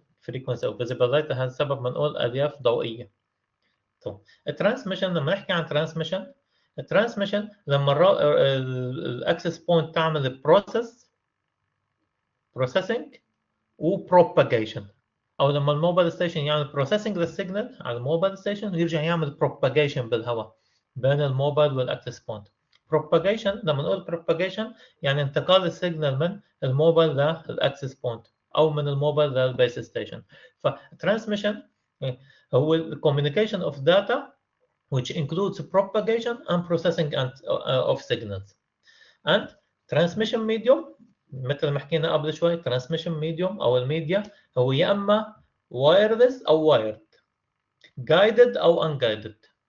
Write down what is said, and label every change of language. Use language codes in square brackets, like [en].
[en] frequency of visible light [ar] هذا السبب بنقول الياف ضوئية. طب الترانسميشن، لما نحكي عن ترانسميشن، الترانسميشن لما الاكسس بوينت تعمل بروسيسنج وبروباجيشن، او لما الموبايل ستيشن يعمل بروسيسنج للسيجنال على الموبايل ستيشن ويرجع يعمل بروباجيشن بالهواء بين الموبايل والاكسس بوينت. بروباجيشن، لما نقول بروباجيشن يعني انتقال السيجنال من الموبايل للاكسس بوينت او من الموبايل للبيس ستيشن. فترانسميشن هو الكوميونيكيشن اوف داتا [en] which includes propagation and processing of signals. And transmission medium [ar] مثل ما حكينا قبل شوي، transmission medium أو الميديا هو يا إما wireless أو wired، guided أو unguided.